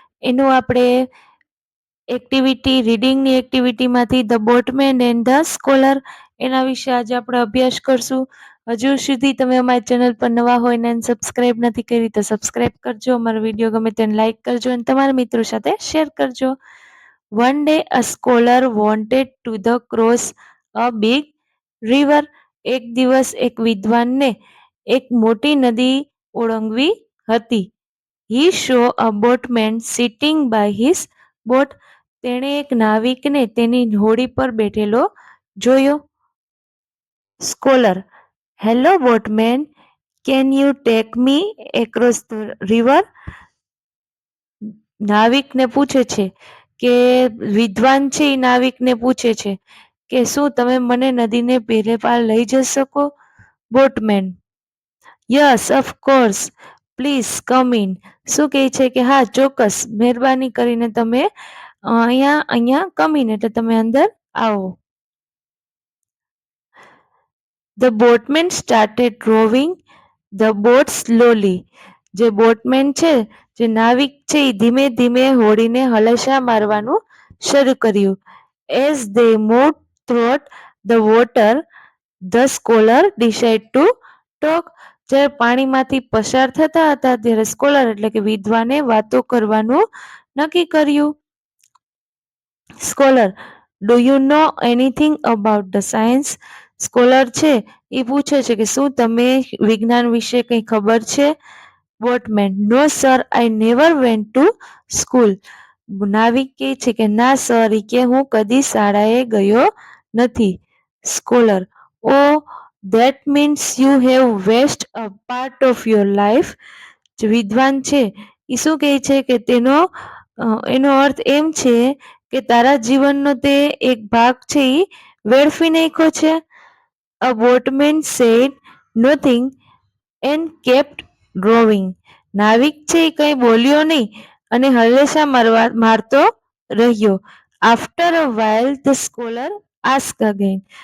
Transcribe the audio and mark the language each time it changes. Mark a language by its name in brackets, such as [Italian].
[Gujarati] એનું આપણે activity રીડિંગની એક્ટિવિટીમાંથી the boatman and the scholar એના વિશે આજે આપણે અભ્યાસ કરશું. હજુ સુધી તમે અમારી ચેનલ પર નવા હોય ને સબસ્ક્રાઇબ નથી કરી તો સબસ્ક્રાઇબ કરજો, અમારો વિડીયો ગમે તેને લાઈક કરજો અને તમારા મિત્રો સાથે શેર કરજો. [English] One day a scholar wanted to the cross a big river. [Gujarati] એક દિવસ એક વિદ્વાનને એક મોટી નદી ઓળંગવી હતી. [English] He saw a boatman sitting by his boat. [Gujarati] તેણે એક નાવિકને તેની હોડી પર બેઠેલો જોયો. [English] Scholar: Hello boatman, can you take me across the river? [Gujarati] નાવિકને પૂછે છે કે વિદ્વાન છે એ નાવિકને પૂછે છે કે શું તમે મને નદીને પેલે પાર લઈ જઈ શકો? [English] Boatman: yes of course, please come in. [Gujarati] શું કહે છે કે હા ચોક્કસ, મહેરબાની કરીને તમે અહીંયા [English] come in [Gujarati] એટલે તમે અંદર આવો. [English] The boatman started rowing the boat slowly. [Gujarati] જે બોટમેન છે, જે નાવિક છે, એ ધીમે ધીમે હોડીને હલેસા મારવાનું શરૂ કર્યું. [English] As they moved through the water, the scholar decided to talk. [Gujarati] જ્યારે પાણીમાંથી પસાર થતા હતા ત્યારે સ્કોલર એટલે કે વિદ્વાને વાતો કરવાનું નક્કી કર્યું. [English] Scholar: do you know anything about the science? [Gujarati] Scholar છે એ પૂછે છે કે શું તમે વિજ્ઞાન વિશે કંઈ ખબર છે? [English] Boatman: no sir, I never went to school. [Gujarati] નાવિક કહે છે કે ના સર, કે હું કદી શાળાએ ગયો નથી. [English] Scholar: oh, that means you have waste a part of your life. [Gujarati] જે વિદ્વાન છે એ શું કહે છે કે એનો અર્થ એમ છે કે તારા જીવનનો તે એક ભાગ છે એ વેડફી નાખ્યો છે. [English] A boatman said nothing and kept rowing. [Gujarati] નાવિક છે એ કંઈ બોલ્યો નહીં અને હલેસા મારતો રહ્યો. [English] After a while the scholar asked again.